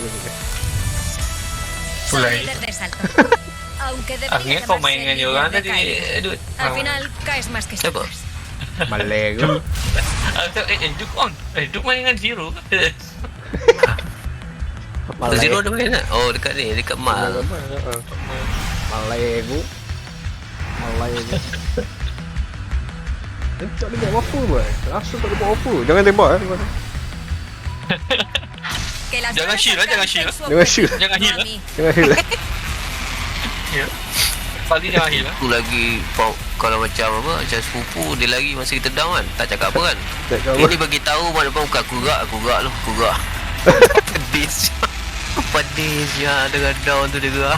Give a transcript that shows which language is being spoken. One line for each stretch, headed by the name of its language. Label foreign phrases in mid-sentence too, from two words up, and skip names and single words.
Spanish: Soy
Malay: Mulai.
Spanish: líder de salto. Aunque
Malay: Akhirnya
Spanish: debería
Malay: kau
Spanish: llamarse
Malay: main dengan dia
Spanish: líder
Malay: orang
Spanish: de
Malay: tadi.
Spanish: caída.
Malay: Aduh.
Spanish: Al final caes más que
Malay: Siapa?
Spanish: subes.
Malay: Malego. Duk on. Duk main dengan Zero. Zero Malego. ada main tak? Oh dekat ni, dekat Mal. Malego. Malego. Tak ada buat apa buat. Rasa tak ada buat apa. Jangan tembak
Spanish: Que las
Malay: Jangan
Spanish: balas
Malay: shield, jangan
Spanish: alcancen
Malay: shield.
Spanish: su
Malay: Jangan shield.
Spanish: objetivo,
Malay: Jangan
Spanish: no
Malay: heal,
Spanish: a mí.
Malay: Jangan heal. Kali jangan heal. Aku lagi kalau macam apa, macam sepupu dia lari masa kita down kan, tak cakap apa kan. Tak tahu. Ini bagi tahu mana depan muka aku gerak lu, aku gerak. Pedis. Pedis ya dengan down tu dia gerak.